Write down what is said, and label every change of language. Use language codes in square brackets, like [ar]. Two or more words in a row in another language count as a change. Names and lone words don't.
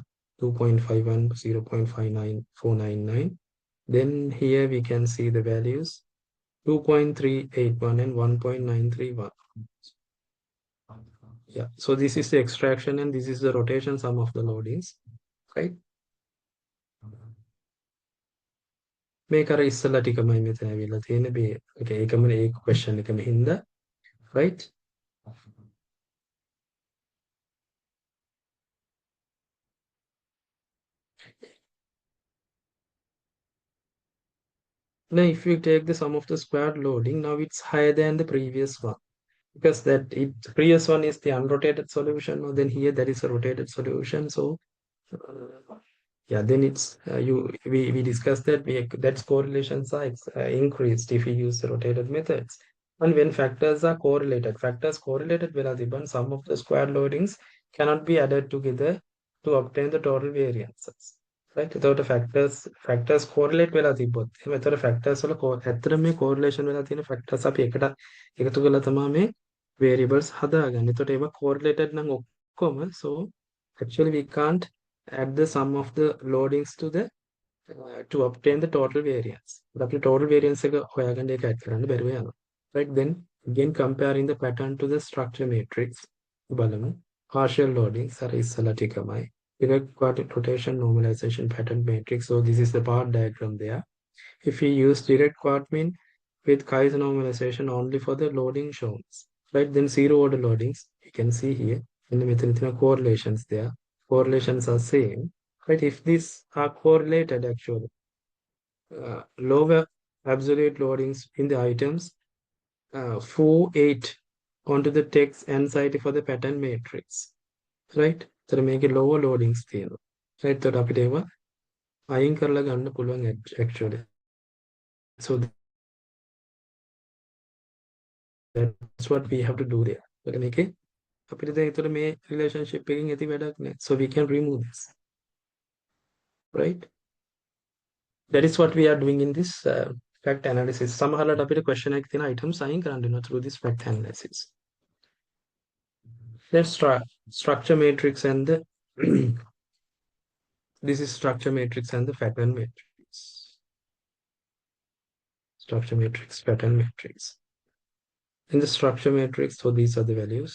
[en] 2.51, 0.59499. Then here we can see the values 2.381 and 1.931. Yeah, so this is the extraction and this is the rotation sum of the loadings, right? [si] මේක අර ඉස්සලා ටිකමයි මෙතන ඇවිල්ලා තියෙන මේ ඒකම ඒ question එකම හින්දා, [en] right? Now if you take the sum of the squared loading, now it's higher than the previous one. Because previous one is the unrotated solution, or then here there is a rotated solution. So yeah, then it's we discussed that that's correlations are increased if we use the rotated methods. And when factors are correlated, factors correlated [si] වෙලා තිබන් [en] sum of the square loadings cannot be added together to obtain the total variances. [si] Right? එතකොට [en] factors correlate [si] වෙලා තිබ්බොත් එහෙම එතකොට factors වල ඇත්තට මේ correlation වෙලා තියෙන factors අපි එකට එකතු කරලා තමයි මේ variables හදාගන්නේ. එතකොට ඒවා correlated නම් ඔක්කොම, [en] so actually we can't add the sum of the loadings to obtain the total variance. The total variance [si] එක හොයාගන්න ඒක add කරන්න බැරුව යනවා. [en] Right? Then again comparing the pattern to the structure matrix බලමු. Partial loadings are [si] ඉස්සලා ටිකමයි. [en] Direct quadratic rotation normalization pattern matrix. So this is the part diagram there. If we use direct quadmin with Kaiser normalization only for the loading shows, right? Then zero order loadings, you can see here in the method correlations there. Correlations are same, right? If these are correlated actually, lower absolute loadings in the items 4, 8 onto the text anxiety for the pattern matrix, right? So make a lower loadings there, right? [si] So අපිට ඒවා අයින් කරලා ගන්න පුළුවන් actually. [en] So that's what we have to do there. So make it [si] අපිට දැන් ඒතර මේ relationship එකකින් ඇති වැඩක් නැහැ. [en] So we can remove this, right? That is what we are doing in this fact analysis. [si] සමහරවිට අපිට question එකක තියෙන items අයින් කරන්න වෙනවා [en] through this fact analysis. Let's try structure matrix and the this is structure matrix and the pattern matrix. Structure matrix, pattern matrix. In the structure matrix, so these are the values.